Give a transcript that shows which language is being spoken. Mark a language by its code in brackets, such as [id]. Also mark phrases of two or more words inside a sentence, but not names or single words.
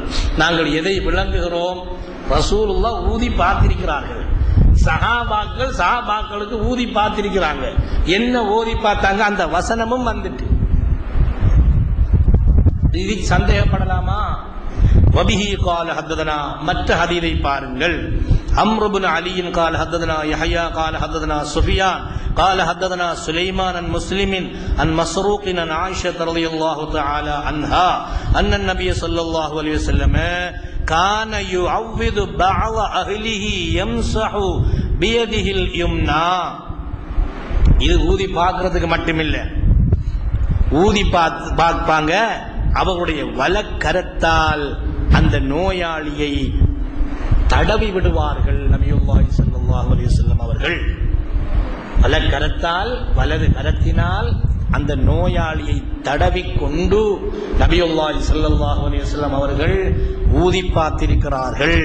[ta] நாங்கள் எதை விளங்குகிறோம்? ரசூலுல்லாஹ் ஊதி பார்த்திருக்கிறார்கள். சஹாபாக்களுக்கு ஊதி பார்த்திருக்கிறாங்க. என்ன ஓதி பார்த்தாங்க? அந்த வசனமும் வந்துட்டு இது சந்தேகப்படலாமா? [ar] வபிஹி قال حدثنا, [ta] மற்ற ஹதீஸை பாருங்கள். [ar] அம்ர் இப்னு அலி قال حدثنا يحيى قال حدثنا سفيان قال حدثنا سليمان عن مسلم عن مسروق عن عائشة رضي الله تعالى عنها أن النبي صلى الله عليه وسلم كان يعوذ بعض أهله يمسح بيده اليمنى. [ta] இது ஊதி பார்க்கிறதுக்கு மட்டுமில்ல, ஊதி பார்ப்பாங்க. அவர்களுடைய வலக்கரத்தால் அந்த நோயாளியை தடவி விடுவார்கள். நபியுல்லாஹி [ar] صلى الله عليه وسلم [ta] அவர்கள் வலக்கரத்தால், வலது கரத்தினால் அந்த நோயாளியை தடவி கொண்டு நபியுல்லாஹி [ar] صلى الله عليه وسلم [ta] அவர்கள் ஊதி பார்த்திருக்கிறார்கள்.